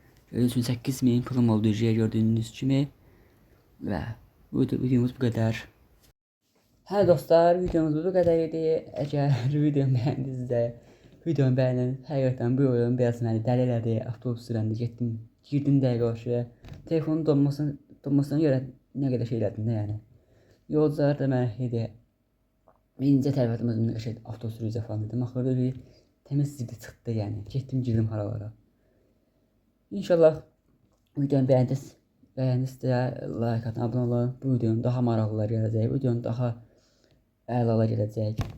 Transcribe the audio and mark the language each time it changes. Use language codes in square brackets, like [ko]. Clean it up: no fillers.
[tr] Gördüğünüz gibi 8000 pulum oldu gördüğünüz gibi. Ve videomuz bu kadar. [az] Hə dostlar, videomuz bu qədər idi. Əgər videomu bəyəndinizsə, videomu bəyənin. Həqiqətən bu oyun biraz məni dəli elədi. Avtobus sürəndə girdim dəqiqə başı. Telefonun donmasına görə nə qədər şey elədim də yəni. Yolcular da mənə idi. Birinci tərəfimizdə nə qədər avtobus sürücü falan dedim. Axırda bir təmiz zibdi çıxdı yəni. Getdim girdim haralara. [tr] İnşallah videomu beğendinizsə like atın, abone olun. [az] Bu videonun daha maraqlılar gələcək. Videonun daha əlalar gələcək.